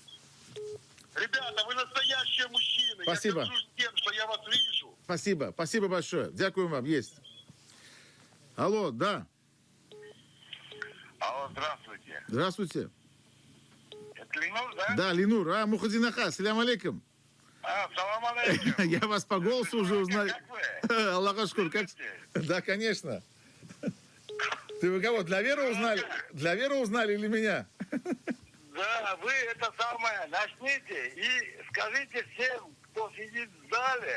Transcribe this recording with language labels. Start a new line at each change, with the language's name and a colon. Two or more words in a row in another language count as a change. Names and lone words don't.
Russian: Ребята, вы настоящие мужчины. Спасибо. Я горжусь тем, что я вас вижу. Спасибо, спасибо большое.
Ukrainian: Дякую вам,
Russian: есть. Алло, да, Алло, здравствуйте. здравствуйте. Это Ленур, да? Да, Ленур, Мухадинаха,
Arabic: السلام عليكم. السلام عليكم.
Russian: Я вас по голосу уже узнал. Как вы?
Crimean Tatar: Allah şükür,
Russian: как... Да, конечно. Вы кого, для Веры узнали? Для Веры узнали или меня? Да, вы это самое начните и скажите всем, кто сидит в зале,